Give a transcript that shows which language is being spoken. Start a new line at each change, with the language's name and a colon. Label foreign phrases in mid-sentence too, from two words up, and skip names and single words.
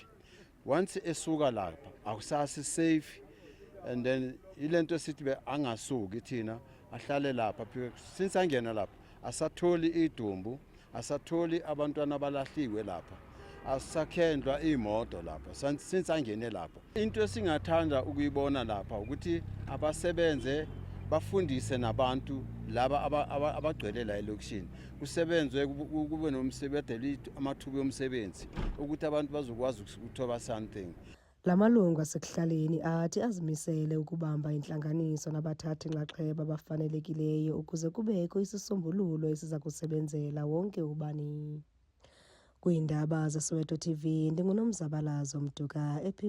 Zulu: Once esuka lapha akusasi safe,
English: and then
Zulu: ilento sithi be angasuki thina ahlale lapha since angena lapha asatholi idumbu, asatholi abantwana abalahliwe lapha, asakhendwa imoto lapha since angene lapha. Into esingathanda ukuyibona lapha ukuthi abasebenze bafundise nabantu laba abagcwele la elokishini, kusebenzwe kube nomsebenzi amathuba omsebenzi ukuthi abantu bazokwazi ukuthoba something.
Xhosa: Lamalungu asekuhlaleni athi azimisele ukubamba intlanganiso nabathathi nxaxheba abafanelekileyo ukuze kubekho isisombululo esiza kusebenzela wonke ubani. Kwiindaba zeSoweto TV, ndinguNomzabalazo Mduka.